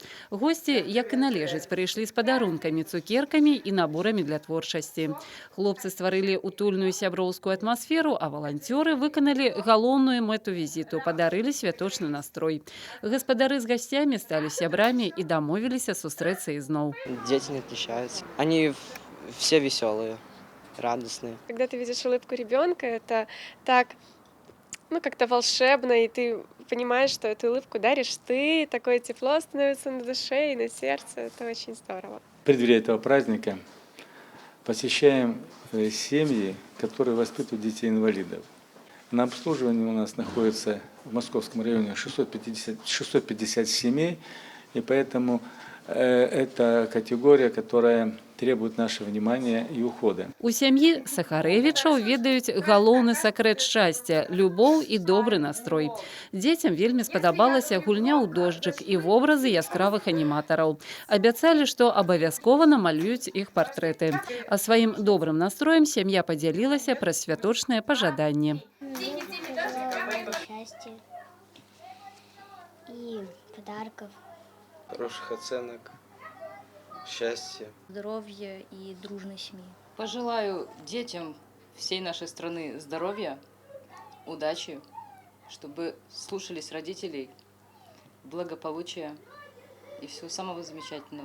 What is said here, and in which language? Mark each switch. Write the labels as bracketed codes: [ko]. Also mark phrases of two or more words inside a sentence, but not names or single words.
[be] Госці, як і належыць, прыйшлі з падарункамі, цукеркамі і наборамі для творчасці. Хлопцы стварылі утульную сяброўскую атмасферу, а валанцёры выканалі галоўную мэту візіту – падарылі святочны настрой. Гаспадары з гасцямі сталі сябрамі і дамовіліся сустрэцца ізноў. [ru] Дети не отличаются. Они все веселые, радостные. Когда ты видишь улыбку ребенка, это так, как-то волшебно, и ты понимаешь, что эту улыбку даришь ты, такое тепло становится на душе и на сердце. Это очень здорово. В преддверии этого праздника посещаем семьи, которые воспитывают детей-инвалидов. На обслуживании у нас находится в Московском районе 650 семей, и поэтому это категория, которая требует нашего внимания и ухода. [be] У сям'і Сахарэвічаў ведаюць галоўны сакрэт шчасця – любоў і добры настрой. Дзецям вельмі спадабалася гульня ў дожджык і вобразы яскравых аніматараў. Абяцалі, што абавязкова намалююць іх партрэты. А сваім добрым настроем сям'я падзялілася пра святочныя пажаданні. [ru] Счастья и подарков. Хороших оценок, счастья. Здоровья и дружной семьи. Пожелаю детям всей нашей страны здоровья, удачи, чтобы слушались родителей, благополучия и всего самого замечательного.